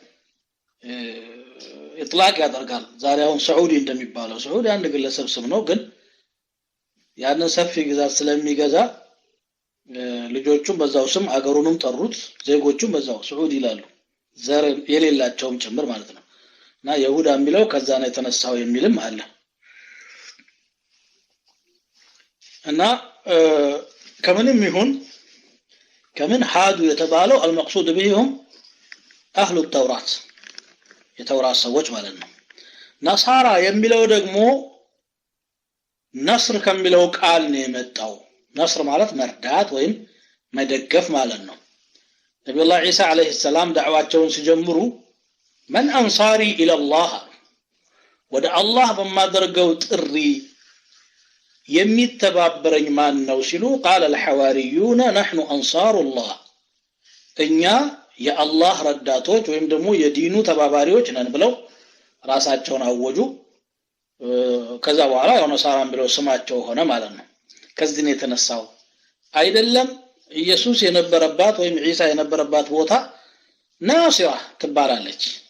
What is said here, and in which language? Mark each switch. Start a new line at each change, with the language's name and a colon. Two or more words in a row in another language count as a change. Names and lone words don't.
Amharic: ኢጥላቅ ያደርጋል ዛሬ አሁን ሳዑዲ እንደሚባለው ሳዑዲ አንድ ግለሰብ ስም ነው ግን ያንን ሰፊ ግዛት ስለሚገዛ ልጆቹም በዛው ስም አገሩንም ጠሩት ዜጎቹም በዛው ሳዑዲ ይላሉ ዘር የሌላቸውም ጭምር ማለት ነው እና ይሁዳ የሚለው ከዛ ነው የተነሳው የሚልም አለ እና ከምንም ይሁን ከምን ሃዱ የተባለው
Arabic: المقصود بهم اهل التوراة
Amharic: የተውራት ሰዎች ማለት ነው ነሳራ የሚለው ደግሞ ነስር ከሚለው ቃል ነው የመጣው ነስር ማለት መርዳት ወይም መደገፍ ማለት ነው ነብዩላህ ኢሳ አለይሂ ሰላም ዳዕዋቸውን ሲጀምሩ
Arabic: من انصاري الى الله
Amharic: ወደ አላህ በማደርገው ጥሪ የሚተባበረኝ ማን ነው ሲሉ
Arabic: قال الحواريون نحن انصار الله
Amharic: እኛ የአላህ ረዳቶች ወይም ደግሞ የዲኑ ተባባሪዎች ነን ብለው ራሳቸውን አወጁ ከዛ በኋላ ያው ነሳራን ብለው ስማቸው ሆነ ማለት ነው ከዚህ ነው የተነሳው አይደለም ኢየሱስ የነበረባት ወይም ኢሳ የነበረባት ቦታ ናሲራ ትባላለች